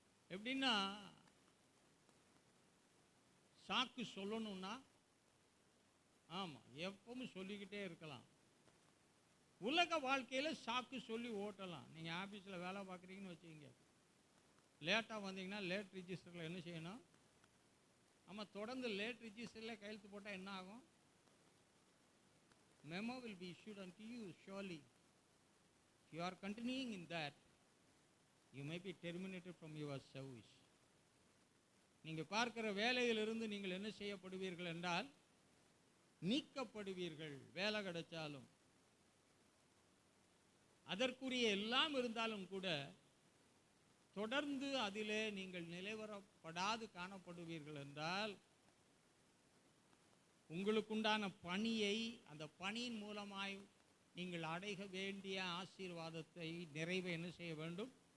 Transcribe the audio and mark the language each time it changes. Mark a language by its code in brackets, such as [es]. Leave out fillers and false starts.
[ta] எப்படின்னா, சாக்கு சொல்லணும்னா ஆமா எப்பவும் சொல்லிக்கிட்டே இருக்கலாம். உலக வாழ்க்கையில சாக்கு சொல்லி ஓட்டலாம். நீங்க ஆபீஸ்ல வேலை பார்க்குறீங்கன்னு வச்சுக்கோங்க, லேட்டாக வந்தீங்கன்னா லேட் ரிஜிஸ்டரில் என்ன செய்யணும்? ஆமாம், தொடர்ந்து லேட் ரிஜிஸ்டரில் கையெழுத்து போட்டால் என்ன ஆகும்? [en] Memo will be issued unto you surely. If you are continuing in that, you may be terminated from your service. [ta] நீங்கள் பார்க்கிற வேலையிலிருந்து நீங்கள் என்ன செய்யப்படுவீர்கள் என்றால் நீக்கப்படுவீர்கள். வேலை கிடைச்சாலும் அதற்குரிய எல்லாம் இருந்தாலும் கூட தொடர்ந்து அதிலே நீங்கள் நிலைவரப்படாது காணப்படுவீர்கள் என்றால் உங்களுக்குண்டான பணியை, அந்த பணியின் மூலமாய் நீங்கள் அடைய வேண்டிய ஆசீர்வாதத்தை, நிறைவை என்ன செய்ய வேண்டும்?